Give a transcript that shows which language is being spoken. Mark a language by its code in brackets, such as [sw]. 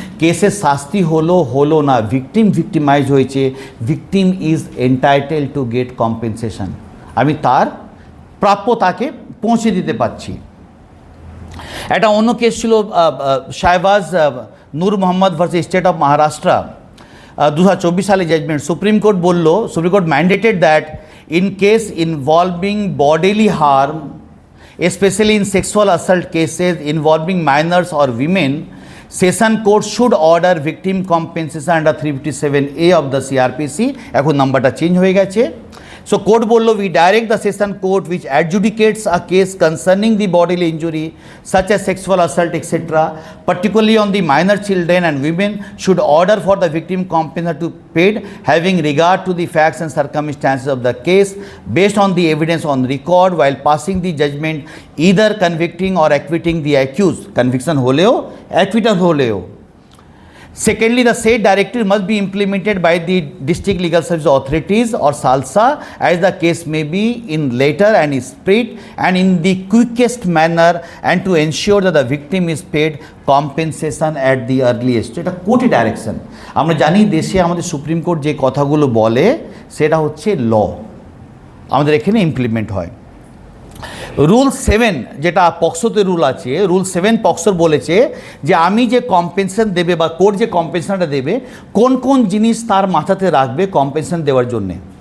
[bn] কেসের শাস্তি হলো না, victimized হয়েছে, [en] victim is entitled to get compensation, [bn] আমি তার প্রাপ্য তাকে পৌঁছে দিতে পারছি। একটা অন্য কেস ছিল শাহবাজ নূর Mohammad versus state of Maharashtra, 2024 সালে judgement. [en] Supreme court mandated that in case involving bodily harm, especially in sexual assault cases involving minors or women, session court should order victim compensation under 357A of the CRPC। [bn] এখন নাম্বারটা change হয়ে গেছে। [en] So court bollo, we direct the session court which adjudicates a case concerning the bodily injury such as sexual assault etc., particularly on the minor children and women, should order for the victim compensation to paid having regard to the facts and circumstances of the case based on the evidence on record while passing the judgment either convicting or acquitting the accused, conviction holeo acquittal holeo. Secondly, the said directive must be implemented by the district legal service authorities or SALSA as the case may be in letter and spirit and in the quickest manner and to ensure that the victim is paid compensation at the earliest. [bn] এটা কোর্টের direction. আমরা জানি দেশে আমাদের supreme court যে কথাগুলো বলে সেটা হচ্ছে ল, আমাদের এখানে ইমপ্লিমেন্ট হয়। রুল 7 যেটা পক্সোতে রুল আছে, রুল 7 পক্সোর বলেছে যে আমি যে কম্পেনশন দেবে বা কোর্ট যে কম্পেনশনটা দেবে কোন কোন জিনিস তার মাথাতে রাখবে কম্পেনশন দেওয়ার জন্যে।